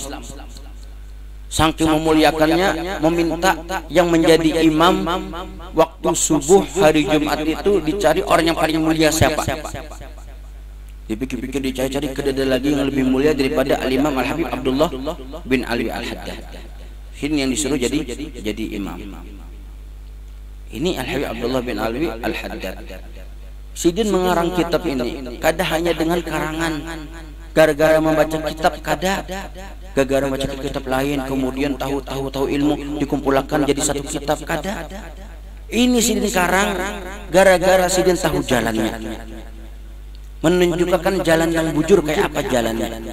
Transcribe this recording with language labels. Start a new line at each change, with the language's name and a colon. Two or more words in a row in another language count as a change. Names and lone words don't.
Indonesian: Saking memuliakannya, meminta yang menjadi imam waktu subuh hari Jumat itu dicari orang yang paling mulia siapa. Dipikir-pikir, dicari-cari, kedada lagi yang lebih mulia daripada Al-Imam Al-Habib Abdullah bin Alwi Al-Haddad. Ini yang disuruh jadi imam. Ini Al-Habib Abdullah bin Alwi Al-Haddad.
Banjar: Sidin mengarang kitab ini kada hanya dengan karangan, gara-gara membaca kitab kada, gara-gara membaca kitab lain kemudian tahu ilmu dikumpulkan jadi satu kitab kada. Ini sidin karang gara-gara sidin tahu jalannya, menunjukkan jalan yang bujur kayak apa jalannya.